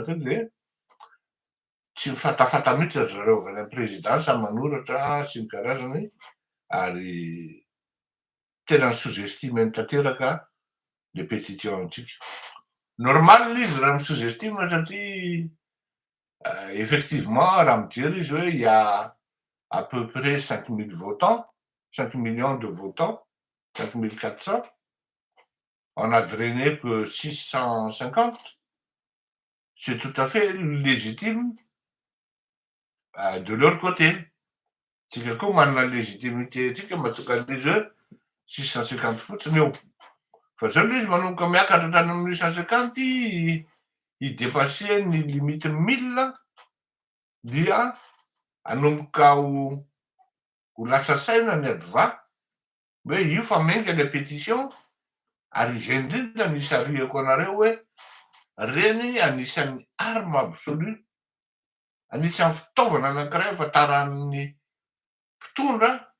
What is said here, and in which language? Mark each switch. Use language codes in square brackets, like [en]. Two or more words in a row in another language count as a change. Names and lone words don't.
[mg] teo de tsy mifatafata mihitsy zareo avy any amin'ny présidence manoratra sy ny karazany ary tena [fr] sous-estime tanteraka le pétition antsika normal [mg] izy raha mi-sous-estime satria [fr] effectivement [mg] raha mijery izy hoe [fr] il y a à peu près 5000 votants 5 millions de votants 5400 on a drainé que 650 c'est tout à fait légitime de leur côté [mg] tsika koa manana légitimité tsika mahatonga an'izy hoe 650 fotsiny eo fa zao le izy manomboka miakatra hatrany amin'ny 850 idépasse ny limite 1000 dia anomboka ho lasa saina ny adva hoe io fa menga le pétition ary izay indrindra nisy ariako anareo hoe reny anisan'ny [fr] arme absolue [mg] anisan'ny fitaovana anankiray ahafantaran'ny mpitondra